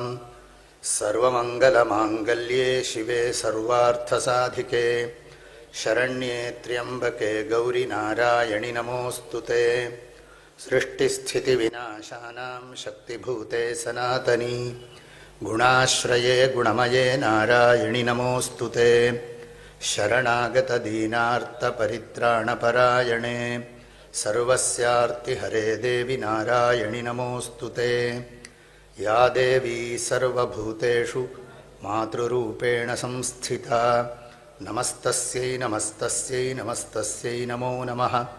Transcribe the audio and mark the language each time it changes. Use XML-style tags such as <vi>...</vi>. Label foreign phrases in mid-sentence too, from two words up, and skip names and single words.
<sa>सर्वमङ्गलमाङ्गल्ये शिवे सर्वार्थसाधिके शरण्ये त्र्यम्बके गौरि नारायणि नमोऽस्तु ते. सृष्टिस्थितिविनाशानां शक्तिभूते सनातनि गुणाश्रये गुणमये नारायणि नमोऽस्तु ते. शरणागतदीनार्तपरित्राणपरायणे सर्वस्यार्तिहरे देवि नारायणि नमोऽस्तुते. या देवी सर्वभूतेषु मातृरूपेण संस्थिता नमस्तस्यै नमस्तस्यै नमस्तस्यै नमो नमः.</sa>